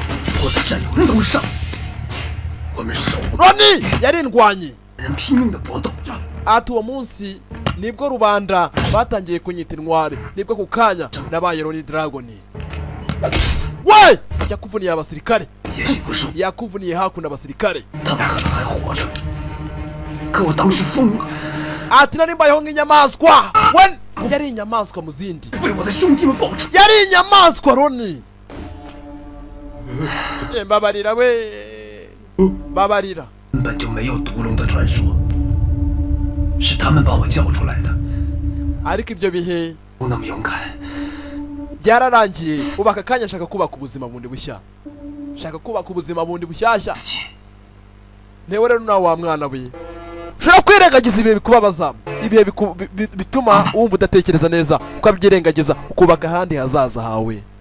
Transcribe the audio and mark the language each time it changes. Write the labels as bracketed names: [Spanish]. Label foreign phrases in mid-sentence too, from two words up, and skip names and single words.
[Chinese] 我的战友人都上，我们手。 [Kinyarwanda] Ronnie yari indwanyi. [Chinese] 人拼命的搏斗着。 [Kinyarwanda] Ati uwo munsi nibwo rubanda batangiye kunyita intwari, nibwo ku kanya nabaye Ronnie Dragon. We yakuvuniye abasirikare, yakuvuniye hakuno abasirikare. [Chinese] 他们可能还活着，可我当时疯了。 [Kinyarwanda] Ati nari mbayeho nk'inyamaswa. We yari inyamaswa mu zindi. [Chinese] 为我的兄弟们报仇。 [Kinyarwanda] yari inyamaswa Ronnie. Mbabarira we, babarira. [Chinese] 根本就没有独龙的传说，是他们把我叫出来的。 [Kinyarwanda] ariko ibyo bihe [Chinese] 不那么勇敢。 [Kinyarwanda] byararangiye. Ubu aka kanya nshaka kubaka ubuzima bundi bushya, nshaka kubaka ubuzima bundi bushyashya. Newe rero nawe wa mwana we ushobora kwirengagiza ibihe bikubabaza, ibihe bituma wumva udatekereza neza, ukabyirengagiza ukubaka ahandi hazaza hawe.